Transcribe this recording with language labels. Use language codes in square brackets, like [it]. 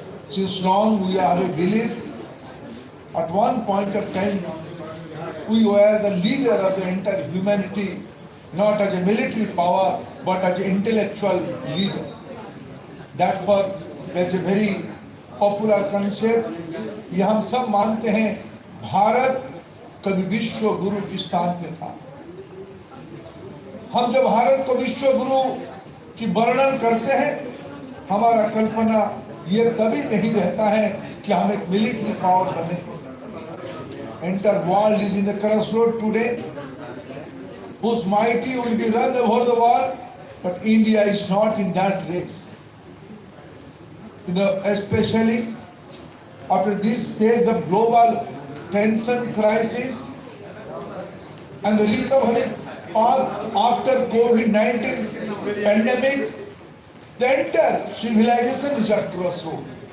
[en] Since long we have a belief, at one point of time, we were the leader of the entire humanity, not as a military power, but as an intellectual leader. Therefore, there's a very popular concept. [hi] ये हम सब मानते हैं भारत कभी विश्व गुरु के स्थान पे था. हम जब भारत को विश्व गुरु की वर्णन करते हैं, हमारा कल्पना ये कभी नहीं रहता है कि हम एक मिलिट्री पावर बने. [en] Entire world is in the crossroad today, whose mighty will be run over the world, but India is not in that race. Especially after this stage of global tension crisis and the recovery path after COVID-19 pandemic, the entire civilization is at crossroad.